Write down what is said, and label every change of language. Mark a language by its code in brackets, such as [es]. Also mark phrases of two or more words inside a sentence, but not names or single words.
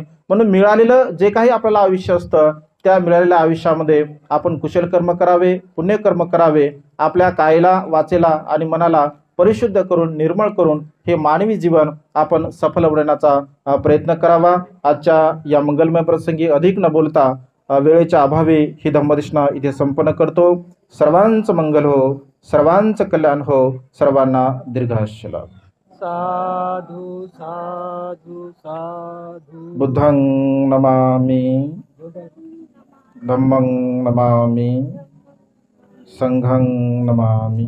[mr] म्हणून मिळालेलं जे काही आपल्याला आयुष्य असतं त्या मिळालेल्या आयुष्यामध्ये आपण कुशल कर्म करावे, पुण्यकर्म करावे, आपल्या कायेला, वाचेला आणि मनाला परिशुद्ध करून, निर्मळ करून हे मानवी जीवन आपण सफल बनवण्याचा प्रयत्न करावा. आजच्या या मंगलमय प्रसंगी अधिक न बोलता वेळेच्या अभावी ही धम्मदेशना इथे संपन्न करतो. सर्वांचं मंगल हो, सर्वांचं कल्याण हो, सर्वांना दीर्घायुष्य लाभ. [pi] साधु साधु साधु. बुद्धं नमामि, धम्मं नमामि, संघं नमामि.